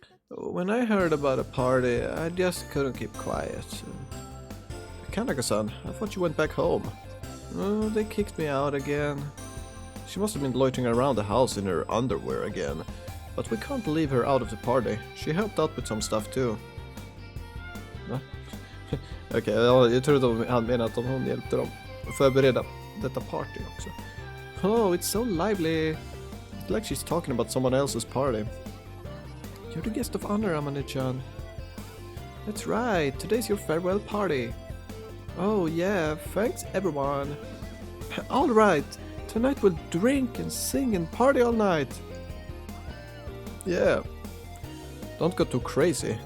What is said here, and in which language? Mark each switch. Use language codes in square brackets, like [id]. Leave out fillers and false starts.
[en] When I heard about a party, I just couldn't keep quiet. Kanaka-san, I thought you went back home. Oh, they kicked me out again. She must have been loitering around the house in her underwear again. But we can't leave her out of the party. She helped out with some stuff too. [sv] Okej, jag trodde han menade att hon hjälpte dem att förbereda detta party också. [en] Oh, it's so lively. It's like she's talking about someone else's party. You're the guest of honor, Amane-chan. That's right, today's your farewell party. Oh yeah, thanks everyone. Alright, tonight we'll drink and sing and party all night. Yeah. Don't go too crazy.